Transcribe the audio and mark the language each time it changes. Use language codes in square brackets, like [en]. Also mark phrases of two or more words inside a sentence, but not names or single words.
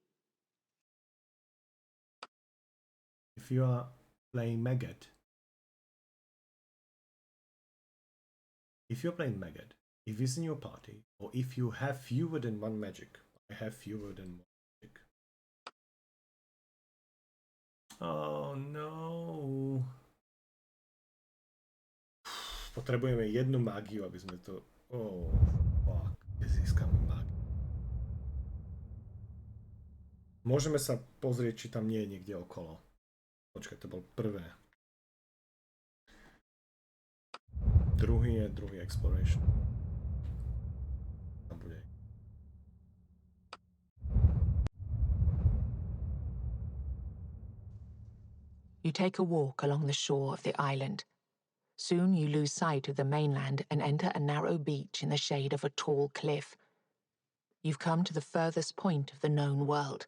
[en] If you are playing Maggot, if he's in your party, or if you have fewer than one magic, I have fewer than one magic. Oh no. [sk] Potrebujeme jednu mágiu, aby sme to... [en] Oh, fuck. [sk] Kde získame mágiu? Môžeme sa pozrieť, či tam nie je niekde okolo. Počkaj, to bol prvé. Druhý je druhý exploration. Tam bude. [en] You take a walk along the shore of the island. Soon you lose sight of the mainland and enter a narrow beach in the shade of a tall cliff. You've come to the furthest point of the known world.